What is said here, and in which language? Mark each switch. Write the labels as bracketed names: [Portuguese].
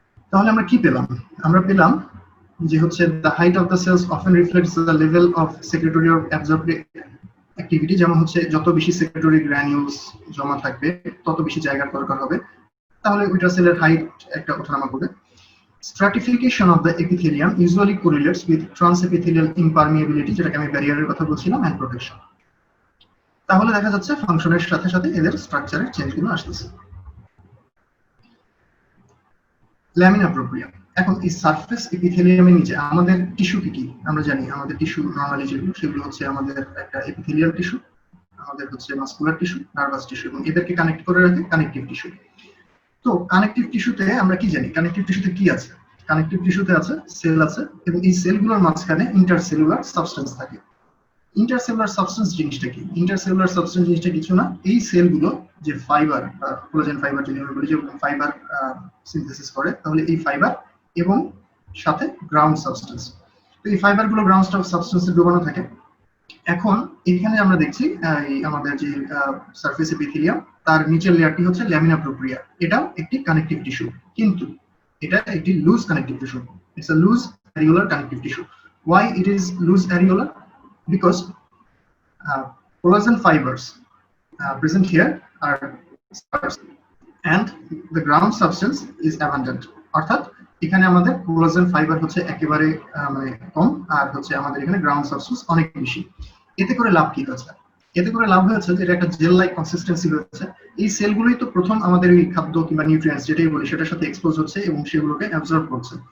[Bangla] তাহলে আমরা কি পেলাম? আমরা পেলাম যে হচ্ছে [English] the height of the cells often reflects the level of secretory or absorbed activity, [Bangla] যেমন হচ্ছে যত বেশি সেক্রেটরি গ্র্যানিউলস জমা থাকবে তত বেশি জায়গার দরকার হবে, তাহলে ওইটা সেলের হাইট একটা ওঠানামা করবে। [English] Stratification of the epithelium usually correlates with transepithelial impermeability, [Bangla] যেটাকে আমি ব্যারিয়ারের কথা বলছিলাম, [English] and protection। [Bangla] তাহলে দেখা যাচ্ছে ফাংশনের সাথে সাথে এদের স্ট্রাকচারের চেঞ্জগুলো আসতেছে। ল্যামিনা প্রক্রিয়া। এখন এই সারফেস এপিথেলিয়ামের নিচে আমাদের টিস্যু কি কি আমরা জানি। আমাদের টিস্যু নরমালি যেগুলো সেগুলো হচ্ছে আমাদের একটা এপিথেলিয়াল টিস্যু, আমাদের হচ্ছে মাসকুলার টিস্যু, নার্ভাস টিস্যু, এবং এদেরকে কানেক্ট করে রাখে কানেকটিভ টিস্যু। তো কানেকটিভ টিস্যুতে আমরা কি জানি? কানেকটিভ টিস্যুতে কি আছে? কানেকটিভ টিস্যুতে আছে সেল আছে, এবং এই সেলগুলোর মাঝখানে ইন্টারসেলুলার সাবস্টেন্স থাকে। ইন্টারসেলুলার সাবস্টেন্স জিনিসটা কি? ইন্টারসেলুলার সাবস্টেন্স জিনিসটা কিছু না, এই সেলগুলো যে ফাইবার, কোলাজেন ফাইবার যদি আমরা বলি, যে ফাইবার সিনথেসিস করে, তাহলে এই ফাইবার এবং সাথে গ্রাউন্ড সাবস্টেন্স। তো এই ফাইবারগুলো গ্রাউন্ড সাবস্টেন্সে ডুবানো থাকে। এখন এখানে আমরা দেখছি এই আমাদের যে সারফেস এপিথেলিয়াম, তার নিচের লেয়ারটি হচ্ছে ল্যামিনা প্রক্রিয়া। এটাও একটি কানেকটিভ টিস্যু, কিন্তু এটা একটি loose connective tissue. [English] It's a loose areolar connective tissue. Why it is loose areolar? Because collagen fibers present here are sparse and the ground substance is abundant. [Bangla] অর্থাৎ এখানে আমাদের কোলাজেন ফাইবার হচ্ছে একেবারে মানে কম, আর হচ্ছে আমাদের এখানে গ্রাউন্ড সাবস্টেন্স অনেক বেশি। এতে করে লাভ কি হচ্ছে? এতে করে লাভ হয়েছে যে এটা একটা জেল লাইক কনসিস্টেন্সি হচ্ছে। এই সেলগুলোই তো প্রথম আমাদের এই খাদ্য কিংবা নিউট্রিয়েন্টস যেটাই বলি সেটার সাথে এক্সপোজ হচ্ছে এবং সেগুলোকে অ্যাবজর্ব করছে।